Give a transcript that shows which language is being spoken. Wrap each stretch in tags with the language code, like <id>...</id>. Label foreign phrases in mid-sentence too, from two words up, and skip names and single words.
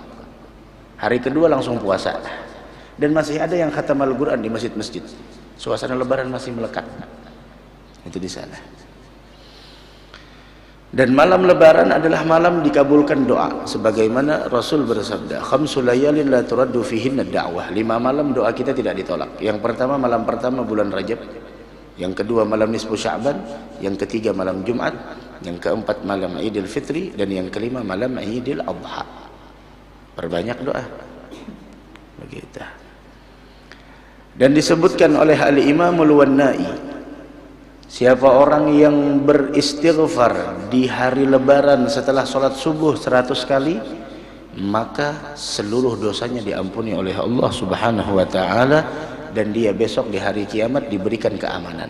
<id>Hari kedua langsung puasa, dan masih ada yang khatam Al-Quran di masjid-masjid. Suasana Lebaran masih melekat. Itu di sana. Dan malam Lebaran adalah malam dikabulkan doa, sebagaimana Rasul bersabda,</id> <ar>"خمس ليال لا ترد فيهن دعوة."</ar> <id>5 malam doa kita tidak ditolak. Yang pertama malam pertama bulan Rajab, yang kedua malam nisfu Sya'ban, yang ketiga malam Jumat, yang keempat malam Idul Fitri, dan yang kelima malam Idul Adha. Perbanyak doa. Begitu. Dan disebutkan oleh Al-Imamul Wannai, siapa orang yang beristighfar di hari Lebaran setelah sholat subuh 100 kali, maka seluruh dosanya diampuni oleh Allah</id> <ar>سبحانه وتعالى,</ar> <id>dan dia besok di hari kiamat diberikan keamanan.</id>